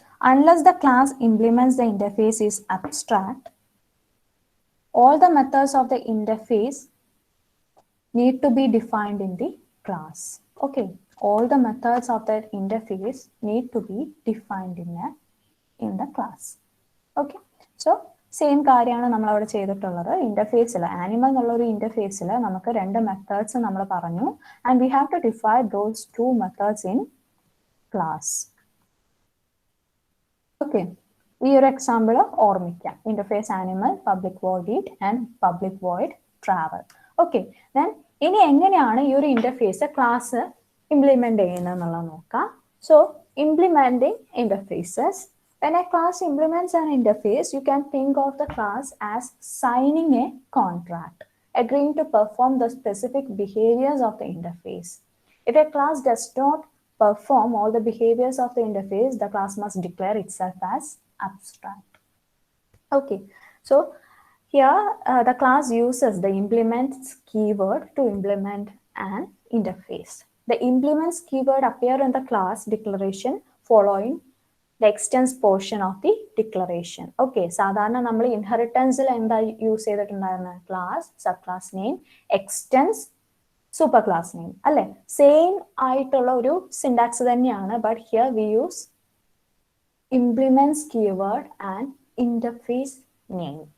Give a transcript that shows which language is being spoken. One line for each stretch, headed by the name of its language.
English: Unless the class implements the interface is abstract, all the methods of the interface need to be defined in the class. Okay, all the methods of that interface need to be defined in the class.
Malayalam: Okay, so same കാര്യമാണ് നമ്മൾ അവിടെ ചെയ്തിട്ടുള്ളത്. ഇന്റർഫേസിൽ animal എന്നുള്ള ഒരു ഇന്റർഫേസിൽ നമുക്ക് രണ്ട് methods നമ്മൾ പറഞ്ഞു,
English: And we have to define those two methods in class. Okay,
Malayalam: ഈ ഒരു എക്സാമ്പിൾ ഓർമ്മിക്കാം.
English: Interface animal, public void eat and public void travel.
Malayalam: Okay, then ഇനി എങ്ങനെയാണ് ഈ ഒരു ഇന്റർഫേസ് ക്ലാസ് ഇംപ്ലിമെന്റ് ചെയ്യുന്നത് എന്നുള്ളത് നോക്കാം.
English: So implementing interfaces. When a class implements an interface, you can think of the class as signing a contract, agreeing to perform the specific behaviors of the interface. If a class does not perform all the behaviors of the interface, the class must declare itself as abstract. Okay, so here the class uses the implements keyword to implement an interface. The implements keyword appear in the class declaration following the extends portion of the declaration.
Malayalam: Okay, സാധാരണ നമ്മൾ ഇൻഹെറിറ്റൻസിൽ എന്താ use ചെയ്തിട്ടുണ്ടായിരുന്നത്, class, sub class name, extends, super class name അല്ലെ. Same ആയിട്ടുള്ള ഒരു syntax തന്നെയാണ്,
English: But here we use implements keyword and interface name.